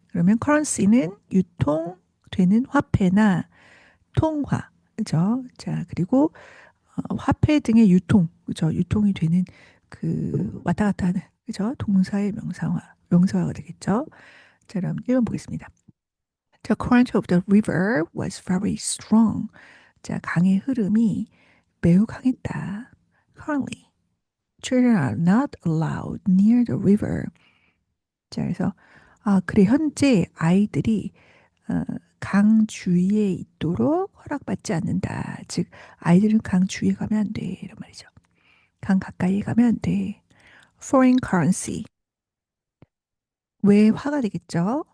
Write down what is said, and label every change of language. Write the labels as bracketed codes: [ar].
[ko] 그러면 currency는 유통되는 화폐나 통화. 그죠? 자, 그리고 화폐 등의 유통. 그죠? 유통이 되는 그 왔다 갔다 하는. 그죠? 동사의 명사화가 되겠죠? 자, 그럼 1번 보겠습니다. [en] The current of the river was very strong. [ko] 자, 강의 흐름이 매우 강했다. [en] Currently, children are not allowed near the river. [ko] 자, 그래서 그래 현재 아이들이 어, 강 주위에 있도록 허락받지 않는다. 즉, 아이들은 강 주위에 가면 안 돼. 이런 말이죠. 강 가까이에 가면 안 돼. [en] Foreign currency, [ko] 외화가 되겠죠.